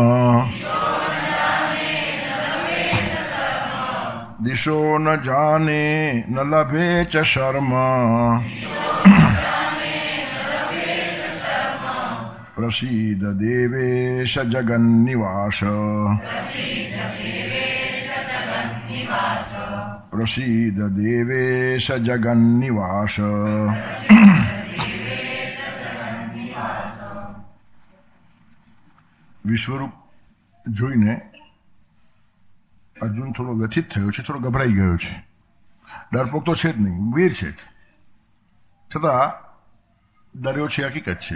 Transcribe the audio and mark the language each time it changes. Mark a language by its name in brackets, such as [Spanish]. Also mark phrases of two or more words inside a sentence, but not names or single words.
[Sanskrit] दिशो न जाने न लभे च शर्म प्रसीद देवेश जगन्निवास प्रसीद देवेश जगन्निवास [Gujarati] વિશ્વરૂપ જોઈને અર્જુન થોડો વ્યથિત થયો છે, થોડો ગભરાઈ ગયો છે. ડરપોક તો છે જ નહીં, વીર છે, છતાં ડર્યો છે હકીકત છે.